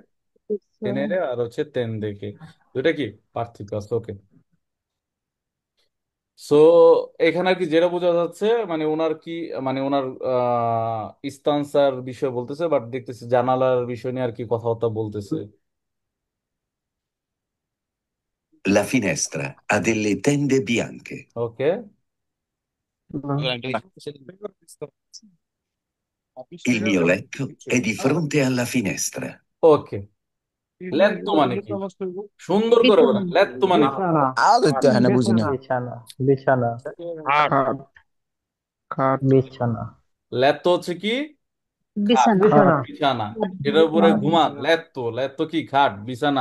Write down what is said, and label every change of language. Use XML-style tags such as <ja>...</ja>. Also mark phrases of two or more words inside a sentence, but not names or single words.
<bn>ওকে, তেনেরে আর হচ্ছে তেন দেখে, দুইটা কি পার্থক্য আছে। ওকে, সো এখানে আর কি যেটা বোঝা যাচ্ছে মানে ওনার কি মানে ওনার ইস্তানসার বিষয় বলতেছে, বাট দেখতেছি জানালার বিষয় নিয়ে আর কি কথাবার্তা বলতেছে।</bn> <it>La finestra ha delle tende bianche.</it> <bn>ওকে,</bn> <it>Il mio letto è di fronte alla finestra.</it> <bn>ওকে, লেত্তো মানে কি? সুন্দর করে বলেন, লেত্তো মানে কি? বিছানা আদৌ তো হ্যাঁ বুঝি না। বিছানা বিছানা খাট খাট খাট বিছানা লেত্তো হচ্ছে কি? খাট, বিছানা বিছানা বিছানা, এটার উপরে ঘুমান, লেত্তো, লেত্তো কি? খাট, বিছানা।</bn>